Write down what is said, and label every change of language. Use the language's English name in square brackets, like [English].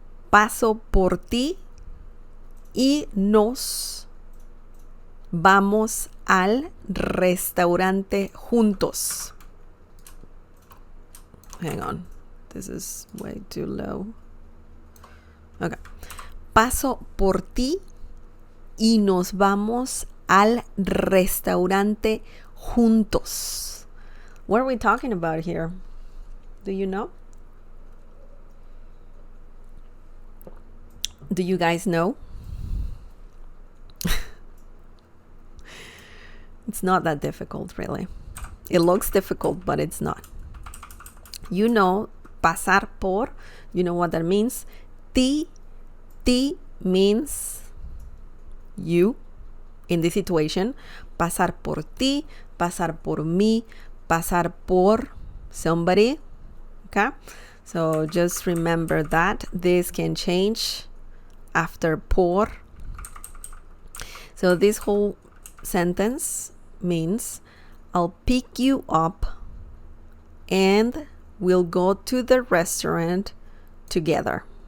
[Spanish] Paso por ti y nos vamos al restaurante juntos. [English] Hang on. This is way too low. Okay. [Spanish] Paso por ti y nos vamos al restaurante juntos. [English] What are we talking about here? Do you know? Do you guys know? It's not that difficult, really. It looks difficult, but it's not. You know, pasar por, you know what that means? Ti means you in this situation. [Spanish] Pasar por ti, pasar por mí, pasar por somebody. [English] Okay? So just remember that. This can change after por. So this whole sentence means I'll pick you up and we'll go to the restaurant together.